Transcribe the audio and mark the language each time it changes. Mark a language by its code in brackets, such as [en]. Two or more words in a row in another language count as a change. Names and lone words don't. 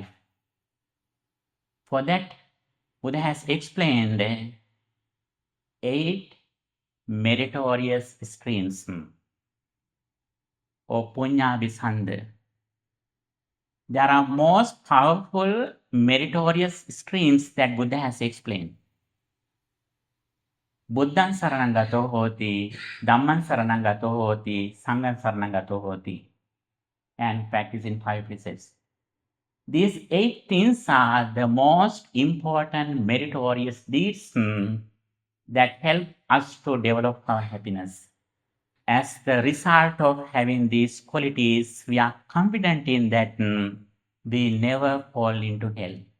[en] For that, Buddha has explained 8 meritorious streams or punya-abhisanda. There are most powerful meritorious streams that Buddha has explained. [pi] Buddhan saranagato hoti, Dhamman saranagato hoti, Sanghan saranagato hoti, [en] and practice in 5 precepts. These 8 things are the most important meritorious deeds that help us to develop our happiness. As the result of having these qualities, we are confident in that we never fall into hell.